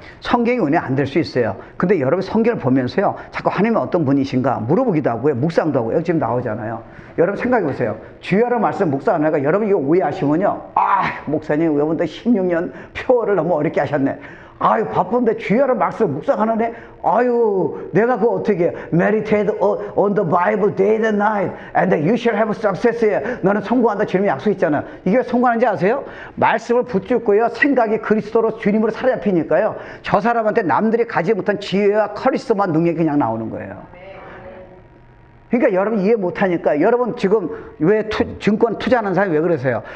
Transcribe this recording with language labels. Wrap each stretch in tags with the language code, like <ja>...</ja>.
<ko>성경이 은혜 안 될 수 있어요. 근데 여러분 성경을 보면서요, 자꾸 하나님은 어떤 분이신가 물어보기도 하고요, 묵상도 하고요. 지금 나오잖아요. 여러분 생각해 보세요. 주야로 말씀 묵상 안 하니까 여러분 이거 오해하시면요, 목사님 여러분들 16년 표어를 너무 어렵게 하셨네. 바쁜데 주야로 말씀 묵상하는데, 내가 그거 어떻게 해?</ko> <en>Meditate on the Bible day and night and you shall have success.</en> <ko>너는 성공한다 주님이 약속했잖아요. 이게 왜 성공하는지 아세요? 말씀을 붙잡고요, 생각이 그리스도로 주님으로 사로잡히니까요, 저 사람한테 남들이 가지 못한 지혜와 카리스마 능력이 그냥 나오는 거예요. 그러니까 여러분 이해 못하니까 여러분 지금 왜 증권 투자하는 사람이 왜 그러세요?</ko>